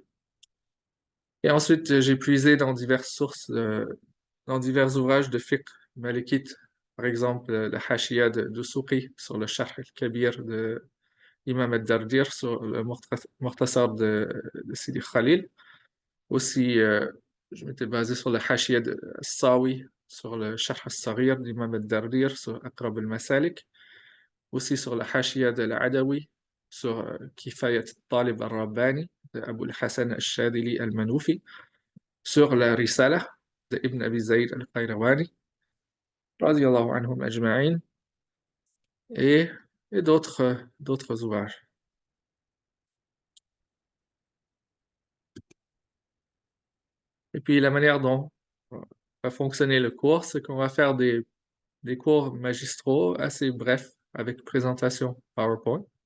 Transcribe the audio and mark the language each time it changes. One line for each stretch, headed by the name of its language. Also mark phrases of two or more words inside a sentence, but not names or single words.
French: Et ensuite, j'ai puisé dans diverses sources, dans divers ouvrages de fiqh malikite par exemple, le Hashia de Souqi sur le Sharh al-Kabir de Imam al-Dardir, sur le Mukhtasar de Sidi Khalil. Aussi, je m'étais basé sur le Hashia de Sawi, sur le Sharh al-Saghir d'Imam al-Dardir, sur Aqrab al-Masalik. Aussi sur le Hashia de l'Adawi, sur Kifayat al-Talib al-Rabbani de Abu al-Hassan al-Shadili al-Manoufi, sur la Risala de Ibn Abi Zayd al-Qayrawani,
Arabic: رضي الله عنهم أجمعين,
French: et, et d'autres ouvrages. Et puis la manière dont va fonctionner le cours, c'est qu'on va faire des cours magistraux assez brefs avec présentation PowerPoint.